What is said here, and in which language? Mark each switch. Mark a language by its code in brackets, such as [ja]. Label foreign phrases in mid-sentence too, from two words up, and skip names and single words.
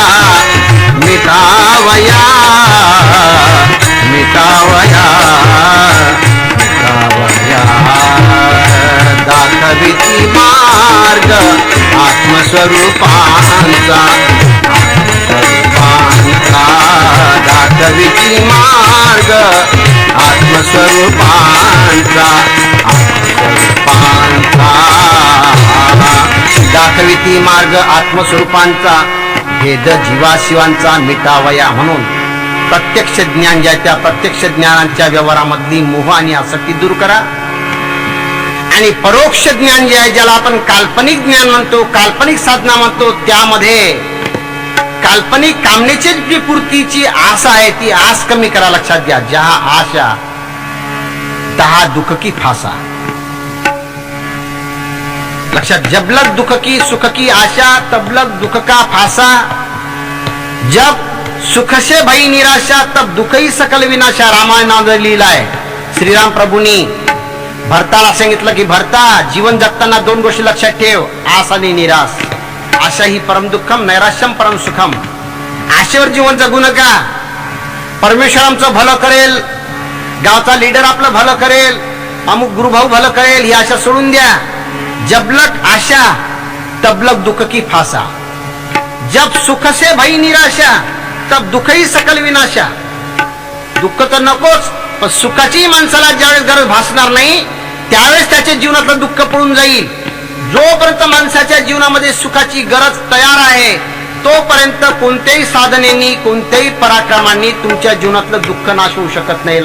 [mr] मिटावया मिटावया मिटावया दाखविती मार्ग आत्मस्वरूपांचा आत्मस्वरूपांचा दाखविती मार्ग आत्मस्वरूपांचा आत्मस्वरूपांचा दाखविती मार्ग आत्मस्वरूपांचा भेद जीवाशिवांचा मिटावया. म्हणून प्रत्यक्ष ज्ञान ज्या त्या प्रत्यक्ष ज्ञानाच्या व्यवहारामधली मोह आणि आसक्ती दूर करा आणि परोक्ष ज्ञान जे आहे ज्याला आपण काल्पनिक ज्ञान म्हणतो काल्पनिक साधना म्हणतो त्यामध्ये काल्पनिक कामनेची जी पूर्तीची आस आहे ती आस कमी करा. लक्षात घ्या [hi] ज्या आशा तहा दुःख की फासा. लक्षात जबलक दुःख की सुख की आशा तबलक दुःख का फासा. जब सुख से भई निराशा तब दुःख ही सकल विनाशा. [mr] रामायणामध्ये लिहिलाय श्रीराम प्रभूंनी भरताला सांगितलं की भरता जीवन जगताना दोन गोष्टी लक्षात ठेव आस आणि निराश. [sa] आशा ही परम दुःखम नैराश्यम परम सुखम. [mr] आशेवर जीवन जगू नका. परमेश्वर आमचं भलं करेल गावचा लीडर आपलं भलं करेल अमुक गुरुभाऊ भलं करेल ही आशा सोडून द्या. [hi] जबलक आशा तबलक दुःख की फासा. जब सुख से भई निराशा तब दुःख ही सकल विनाशा. [mr] दुःख तर नकोच पण सुखाची माणसाला ज्यावेळेस गरज भासणार नाही त्यावेळेस त्याच्या जीवनातलं दुःख पळून जाईल. जोपर्यंत माणसाच्या जीवनामध्ये सुखाची गरज तयार आहे तोपर्यंत कोणत्याही साधनेनी कोणत्याही पराक्रमांनी तुमच्या जीवनातलं दुःख नाश होऊ शकत नाही.